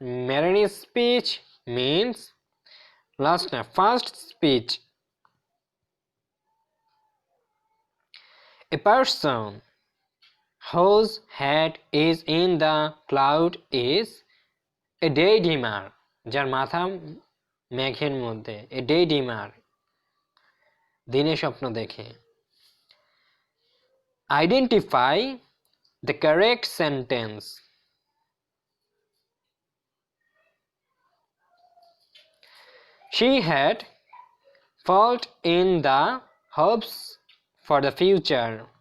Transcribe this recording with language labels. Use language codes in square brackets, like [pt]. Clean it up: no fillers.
[en] Marini's speech means first speech. A person whose head is in the cloud is a daydreamer. [bn] যার মাথা মেঘের মধ্যে, [en] a daydreamer, [bn] দিনে স্বপ্ন দেখে। [en] Identify the correct sentence. She had fault in the hopes for the future.